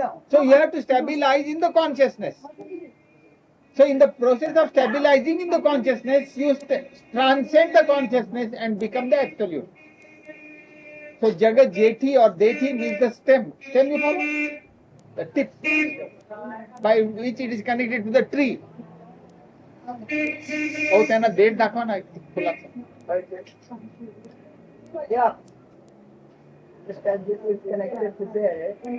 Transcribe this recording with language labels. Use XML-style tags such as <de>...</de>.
<en>So you have to stabilize in the consciousness. So in the process of stabilizing in the consciousness, you transcend the consciousness and become the absolute. So Jagat Jethi or Dethi means the stem. Stem you follow? The tip by which it is connected to the tree.</en> <mr>Oh, त्यांना देठ दाखवा ना फुलाचा.</mr> <en>Yeah. Just as this is connected to there.</en>